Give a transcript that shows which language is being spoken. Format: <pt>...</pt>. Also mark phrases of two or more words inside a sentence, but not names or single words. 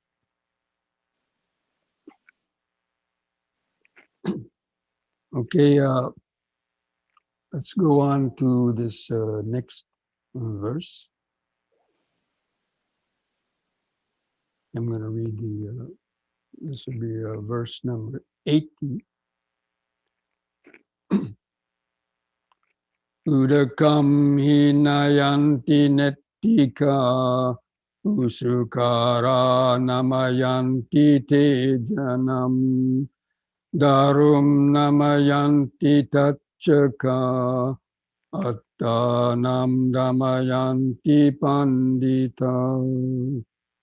<en>Okay, let's go on to this next verse. I'm going to read this will be verse number 80.</en> <pi>Udakam hinayanti nettika usukara namayanti te janam darum namayanti tachaka attanam damayanti pandita.</pi>